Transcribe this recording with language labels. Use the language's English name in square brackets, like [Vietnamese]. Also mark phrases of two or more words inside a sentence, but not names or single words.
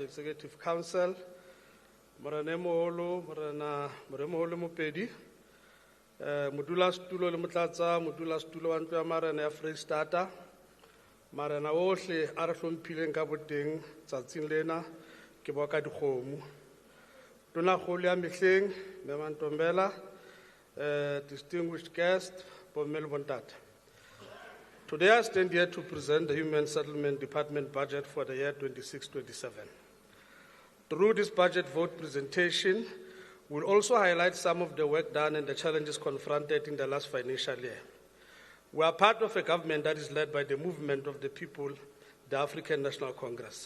[English] Executive Council, [Southern Sotho] Morena Moholo, Morena Mopedi, Modula Stulo le Motlatsa, Modula Stulo wa ntlo ya Marena ya Freistata, Marena ohle a re hlomphileng ka boteng tsatsing lena ke bua ka dikgomo. Tonakgolo ya mehleng, Mema Ntombela, [English] distinguished guest, [Southern Sotho] Bommel Bontate. [English] Today I stand here to present the Human Settlement Department budget for the year 26-27. Through this budget vote presentation, we'll also highlight some of the work done and the challenges confronted in the last financial year. We are part of a government that is led by the movement of the people, the African National Congress.